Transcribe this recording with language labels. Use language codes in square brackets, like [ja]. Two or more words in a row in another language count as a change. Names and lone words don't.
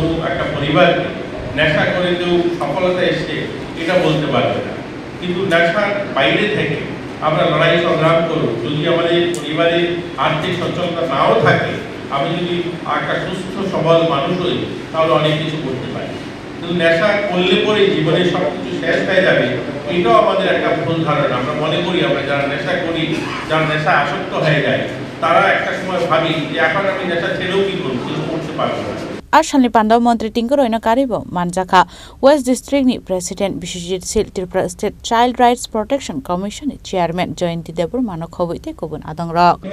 [bn] একটা পরিবারকে নেশা করে কেউ সফলতা এসছে এটা বলতে পারবে না কিন্তু নেশার বাইরে থেকে আমরা লড়াই সংগ্রাম করব যদি আমাদের পরিবারের আর্থিক সচ্ছলতা নাও থাকে আমি যদি একটা সুস্থ সবল মানুষ হই তাহলে অনেক কিছু করতে পারি কিন্তু নেশা করলে পরে জীবনের সব কিছু শেষ হয়ে যাবে এটাও আমাদের একটা ভুল ধারণা আমরা মনে করি আমরা যারা নেশা করি যারা নেশা আসক্ত হয়ে যায় তারা একটা সময় ভাবি যে এখন আমি নেশা ছেড়েও কি করব কিছু করতে পারবো না [trp] Ashalni pandaw Mantri Tinku Royno karibo Manjakha West District ni President Bisingtwi Tripura State Child Rights Protection Commission ni Chairman Jointi Debor Mano Khobwi kubun Adongrok